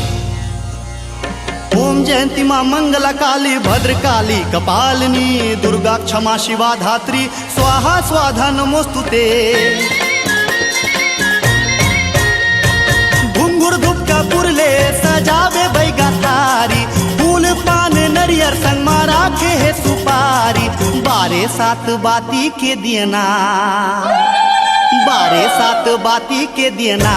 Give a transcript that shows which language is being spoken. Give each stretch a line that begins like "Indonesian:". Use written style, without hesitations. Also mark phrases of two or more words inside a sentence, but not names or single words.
Sanskrit: ओम जयंती मां मंगला काली भद्र काली कपालिनी, दुर्गा क्षमा शिवा धात्री स्वाहा स्वाधा नमोस्तुते।
Chhattisgarhi: घुंघुर धूप का पुरले सजावे बैगा थारी, फूल पान नरियर संग मारा खे है सुपारी। बारे सात बाती के दियना, बारे सात बाती के दियना।